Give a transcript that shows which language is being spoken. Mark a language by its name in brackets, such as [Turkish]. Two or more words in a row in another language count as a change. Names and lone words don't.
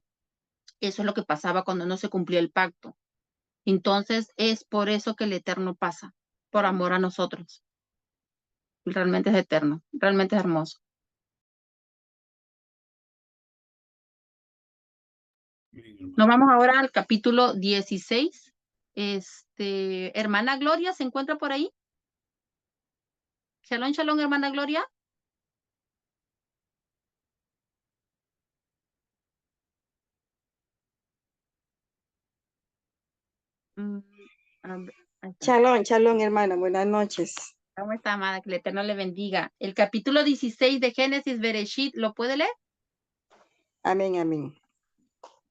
[Spanish] Eso es lo que pasaba cuando no se cumplía el pacto. Entonces, es por eso que el Eterno pasa, por amor a nosotros. Realmente es eterno, realmente es hermoso. Nos vamos ahora al capítulo 16. Hermana Gloria, ¿se encuentra por ahí? [Hebrew] שלום, שלום, [Spanish] hermana Gloria. [Hebrew] שלום, שלום, [Spanish] hermana. Buenas noches. ¿Cómo está, amada? Que el Eterno le bendiga. El capítulo 16 de Génesis, Bereshit, ¿lo puede leer? Amén, amén.